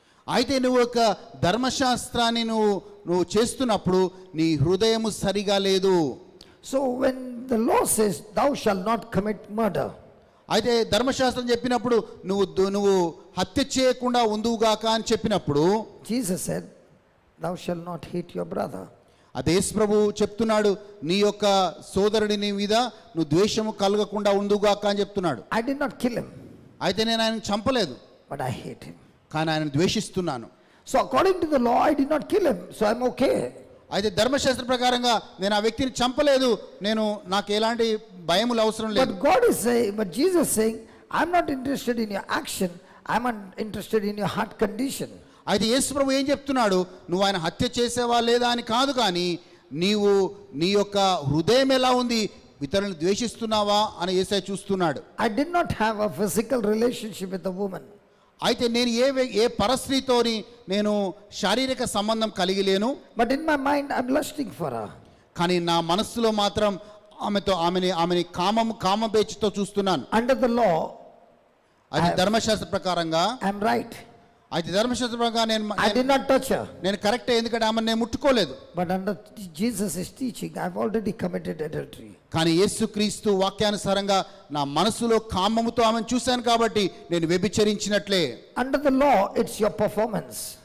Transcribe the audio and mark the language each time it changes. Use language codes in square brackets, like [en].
[te] అయితే నువ్వు ఒక ధర్మశాస్త్రాన్ని నువ్వు చేస్తున్నప్పుడు నీ హృదయము సరిగా లేదు. [en] So when the law says thou shalt not commit murder, [te] అయితే ధర్మశాస్త్రం చెప్పినప్పుడు నువ్వు హత్య చేయకుండా ఉందువుగాక అని చెప్పినప్పుడు [en] Jesus said thou shalt not hate your brother. [te] అదే యేసు ప్రభు చెప్తున్నాడు, నీ యొక్క సోదరుడి మీద నువ్వు ద్వేషము కలగకుండా ఉందువుగాక అని చెప్తున్నాడు. [en] I did not kill him, [te] అయితే నేను ఆయన చంపలేదు, [en] but I hate him. [te] కానీ ఆయన ద్వేషిస్తున్నాను. [en] So according to the law, I did not kill him, so I'm okay. [te] అయితే ధర్మశాస్త్ర ప్రకారంగా నేను ఆ వ్యక్తిని చంపలేదు, నాకు ఎలాంటి భయములు అవసరం లేదు. [en] But Jesus is saying, I'm not interested in your action, I'm interested in your heart condition. [te] అయితే యేసు ప్రభు ఏం చెప్తున్నాడు, నువ్వు ఆయన హత్య చేసేవా లేదా అని కాదు, కానీ నీ యొక్క హృదయం ఎలా ఉంది, ఇతరులను ద్వేషిస్తున్నావా అని యేసయ్య చూస్తున్నాడు. [en] I did not have a physical relationship with the woman. [te] అయితే నేను ఏ పరస్త్రీతోని నేను శారీరక సంబంధం కలిగి లేను. [en] But in my mind I'm lusting for her. [te] కానీ నా మనస్సులో మాత్రం ఆమెని కామబేచితో చూస్తున్నాను. [en] Under the law, [te] అది ధర్మశాస్త్ర ప్రకారంగా [en] I'm right. [te] అయితే ధర్మశాస్త్ర ప్రకారం [en] I did not touch her. [te] నేను కరెక్టే, ఎందుకంటే ఆమెను నేను ముట్టుకోలేదు. [en] But under Jesus' teaching, I've already committed adultery. [te] కానీ యేసుక్రీస్తు వాక్యానుసారంగా నా మనసులో కామముతో ఆమెను చూశాను కాబట్టి నేను వ్యభిచరించినట్లే. [en] Under the law, it's your performance.